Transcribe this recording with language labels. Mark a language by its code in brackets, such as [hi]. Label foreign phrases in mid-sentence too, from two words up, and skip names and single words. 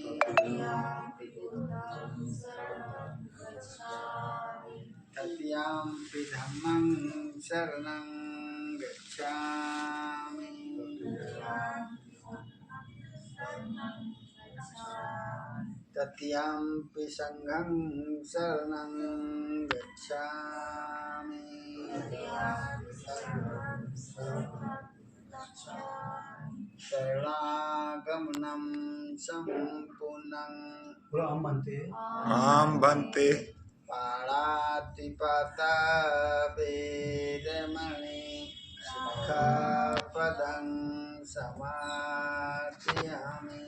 [pi] तृतीयम्पि धम्मं शरणं गच्छामि। तृतीयम्पि संघं शरणं गच्छामि। शरणागमनं सम्पूर्णं आम बनते पाणातिपाता वेरमणि सिक्खापदं समादयामि।